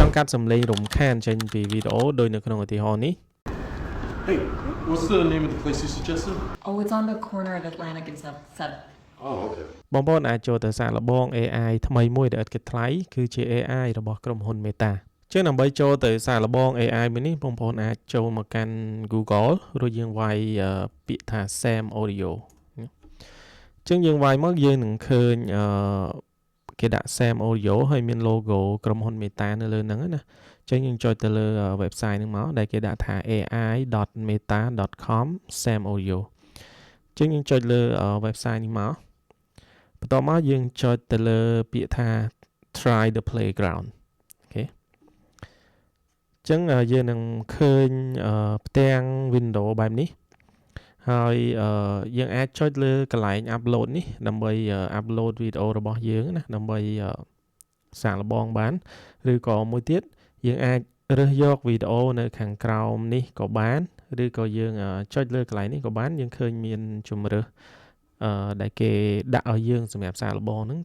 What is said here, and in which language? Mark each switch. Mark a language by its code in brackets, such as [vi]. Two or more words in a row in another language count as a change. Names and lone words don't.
[km] កាត់សំឡេងរំខានចេញពីវីដេអូដោយនៅក្នុងឧទាហរណ៍នេះ [en] Hey, what's the name of the place you suggested? Oh, it's on the corner of Atlantic and 7th. Oh, okay. [km] បងប្អូនអាចចូលទៅសាកល្បង AI ថ្មីមួយដែលឥតគិតថ្លៃគឺជា AI របស់ក្រុមហ៊ុន Meta ចឹងដើម្បីចូលទៅសា កល្បង AI មួយនេះបងប្អូនអាចចូលមកកាន់ Google រួចយើងវាយពាក្យថា Sam Audio ចឹងយើងវាយមកយើងនឹងឃើញគេដាក់ Sam Audio ហើយមាន logo ក្រុមហ៊ុន Meta នៅលើហ្នឹងណាចឹងយើងចុចទៅលើ website ហ្នឹងមកដែលគេដាក់ថា ai.meta.com Sam Audio ចឹងយើងចុចលើ website នេះមកបន្ទាប់មកយើងចុចទៅលើពាក្យថា try [en] the playground [km] អូខេចឹងយើងនឹងឃើញផ្ទាំង window បែបនេះហើយយើងអាចចុចលើកន្លែង upload នេះដើម្បី upload វីដេអូរបស់យើងណាដើម្បីសាកល្បងបានឬក៏មួយទៀតយើងអាចរើសយកវីដេអូនៅខាងក្រោមនេះក៏បានឬក៏យើងចុចលើកន្លែងនេះក៏បានយើងឃើញមានជម្រើសដែលគេដាក់ឲ្យយើងសម្រាប់សាកល្បងហ្នឹង